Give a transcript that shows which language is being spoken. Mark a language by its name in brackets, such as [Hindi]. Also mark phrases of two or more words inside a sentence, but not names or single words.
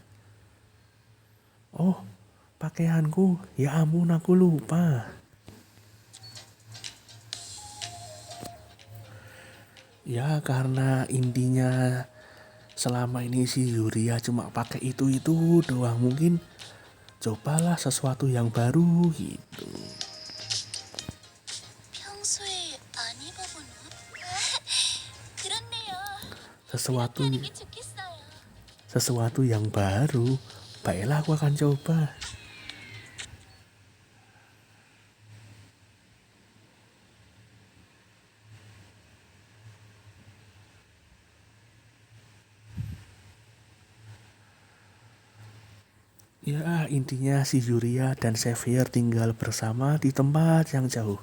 [Indonesian] Oh, pakaianku, ya ampun aku lupa. Ya karena intinya selama ini si Yuria cuma pakai itu doang, mungkin cobalah sesuatu yang baru gitu. [Korean] 평소에 안 입어본 옷? 그렇네요. [Indonesian] Sesuatu [Korean] 하는 게 좋겠어요. [Indonesian] sesuatu yang baru. Baiklah aku akan coba. Ya intinya si Yuria dan Xavier tinggal bersama di tempat yang jauh.